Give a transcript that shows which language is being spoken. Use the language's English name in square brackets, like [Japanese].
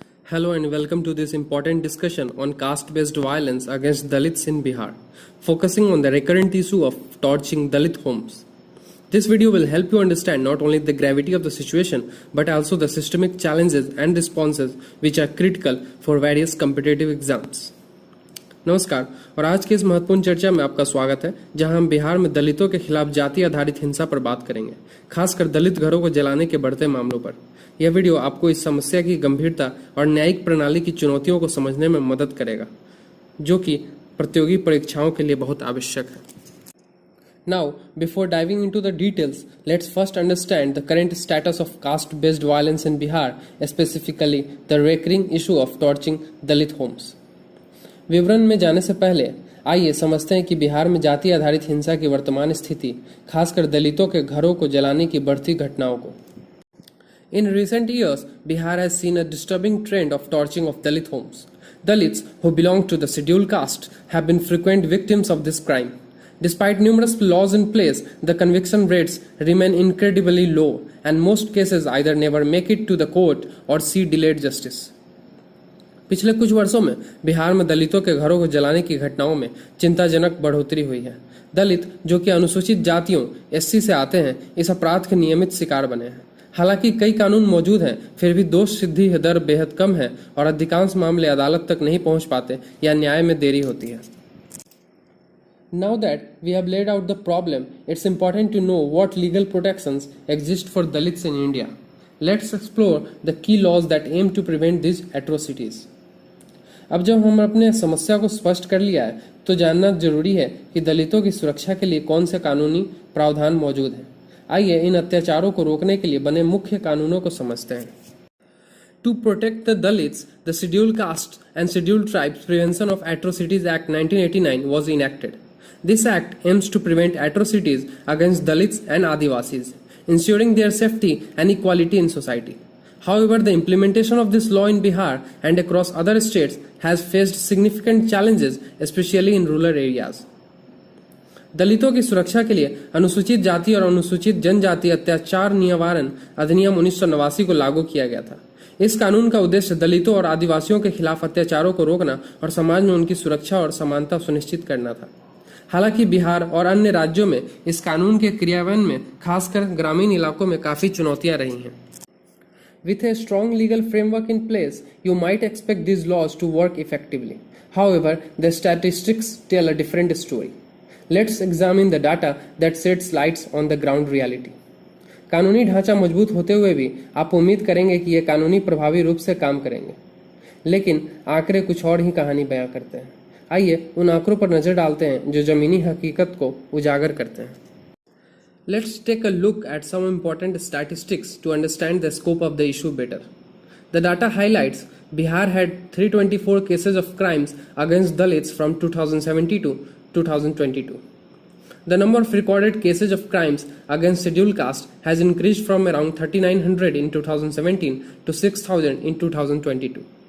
[English] Hello and welcome to this important discussion on caste-based violence against Dalits in Bihar, focusing on the recurrent issue of torching Dalit homes. This video will help you understand not only the gravity of the situation but also the systemic challenges and responses which are critical for various competitive exams. [Hindi] नमस्कार और आज की इस महत्वपूर्ण चर्चा में आपका स्वागत है, जहां हम बिहार में दलितों के खिलाफ जाति आधारित हिंसा पर बात करेंगे, खासकर दलित घरों को जलाने के बढ़ते मामलों पर। यह वीडियो आपको इस समस्या की गंभीरता और न्यायिक प्रणाली की चुनौतियों को समझने में मदद करेगा, जो कि प्रतियोगी परीक्षाओं के लिए बहुत आवश्यक है। [English] Now, before diving into the details, let's first understand the current status of caste-based violence in Bihar, specifically the recurring issue of torching Dalit homes. [Hindi] विवरण में जाने से पहले आइए समझते हैं कि बिहार में जाति आधारित हिंसा की वर्तमान स्थिति, खासकर दलितों के घरों को जलाने की बढ़ती घटनाओं को। [English] In recent years, Bihar has seen a disturbing trend of torching of Dalit homes. Dalits who belong to the scheduled caste have been frequent victims of this crime. Despite numerous laws in place, the conviction rates remain incredibly low, and most cases either never make it to the court or see delayed justice. [Hindi] पिछले कुछ वर्षों में बिहार में दलितों के घरों को जलाने की घटनाओं में चिंताजनक बढ़ोतरी हुई है। दलित, जो कि अनुसूचित जातियों एससी से आते हैं, इस अपराध के नियमित शिकार बने हैं। हालांकि कई कानून मौजूद हैं, फिर भी दोष सिद्धि दर बेहद कम है और अधिकांश मामले अदालत तक नहीं पहुंच पाते या न्याय में देरी होती है। [English] Now that we have laid out the problem, it's important to know what legal protections exist for Dalits in India. Let's explore the key laws that aim to prevent these atrocities. [Hindi] अब जब हम अपने समस्या को स्पष्ट कर लिया है, तो जानना जरूरी है कि दलितों की सुरक्षा के लिए कौन से कानूनी प्रावधान मौजूद हैं। आइए इन अत्याचारों को रोकने के लिए बने मुख्य कानूनों को समझते हैं। [English] To protect the Dalits, the Scheduled Caste and Scheduled Tribes Prevention of Atrocities Act 1989 was enacted. This act aims to prevent atrocities against Dalits and Adivasis, ensuring their safety and equality in society. However, the implementation of this law in Bihar and across other states has faced significant challenges, especially in rural areas. [Hindi] दलितों की सुरक्षा के लिए अनुसूचित जाति और अनुसूचित जनजाति अत्याचार निवारण अधिनियम 1989 को लागू किया गया था। इस कानून का उद्देश्य दलितों और आदिवासियों के खिलाफ अत्याचारों को रोकना और समाज में उनकी सुरक्षा और समानता सुनिश्चित करना था। हालांकि बिहार और अन्य राज्यों में इस कानून के क्रियान्वयन में खासकर ग्रामीण इलाकों में काफी चुनौतियां रही हैं। [English] With a strong legal framework in place, you might expect these laws to work effectively. However, the statistics tell a different story. Let's examine the data that sheds lights on the ground reality. [Hindi] कानूनी ढांचा मजबूत होते हुए भी आप उम्मीद करेंगे कि ये कानूनी प्रभावी रूप से काम करेंगे, लेकिन आंकड़े कुछ और ही कहानी बयां करते हैं। आइए उन आंकड़ों पर नजर डालते हैं जो जमीनी हकीकत को उजागर करते हैं। [English] Let's take a look at some important statistics to understand the scope of the issue better. The data highlights Bihar had 324 cases of crimes against Dalits from 2017 to 2022. The number of recorded cases of crimes against scheduled caste has increased from around 3,900 in 2017 to 6,000 in 2022.